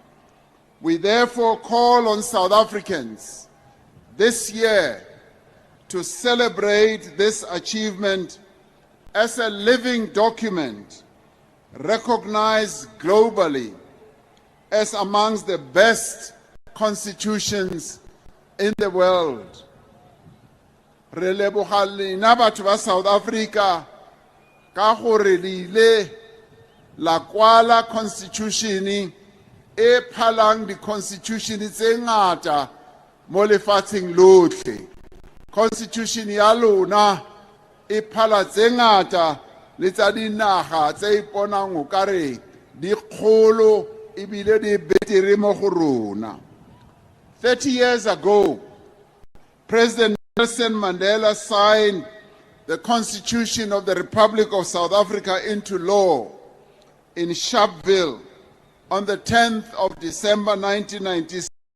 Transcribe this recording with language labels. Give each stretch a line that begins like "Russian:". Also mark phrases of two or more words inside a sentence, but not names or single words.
English: We therefore call on South Africans this year to celebrate this achievement as a living document, recognized globally as amongst the best constitutions in the world.
Tswana: Re leboga lena batho ba South Africa ka gore le ile la kwala constitution e phalang di constitution tse ngata mo lefatsheng lotlhe. Constitution ya lona e phala tse ngata le tsa dinaga tse iponang o kare di kgolo ebile di betere mo go rona.
English: 30 years ago, President Nelson Mandela signed the Constitution of the Republic of South Africa into law in Sharpeville on the 10th of December 1996.